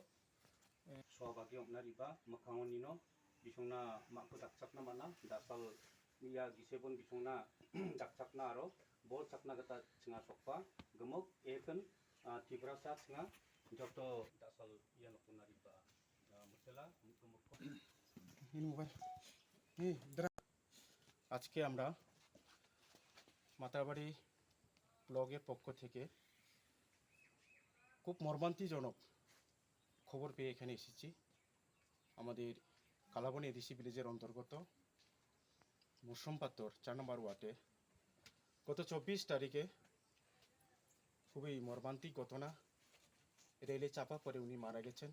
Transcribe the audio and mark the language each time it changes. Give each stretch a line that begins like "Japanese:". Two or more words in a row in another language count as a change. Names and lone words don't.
Kok Borok: Swabagi Omnariba, Makangonino, Bishona Makudaksakna Mana, Dasal Mia Gisebon Bishona Daksakna Aro, Bol Saknagata Singasokpa, Gemuk, Eken, Tibrasa Singa, Joto Dasal Yanokunariba, Mutela,
Bangla: আজকে আমরা মাতারবাড়ি ব্লগের পক্ষ থেকে খুব মর্মান্তিজনক খবর পেয়ে এখানে এসেছি। আমাদের কালাবনী এডিসি ভিলেজের অন্তর্গত মুসম্পাত্তর 4 নম্বর ওয়ার্ডে গত 24 তারিখে খুবই মর্মান্তিক ঘটনা, রেলে চাপা পড়ে উনি মারা গেছেন।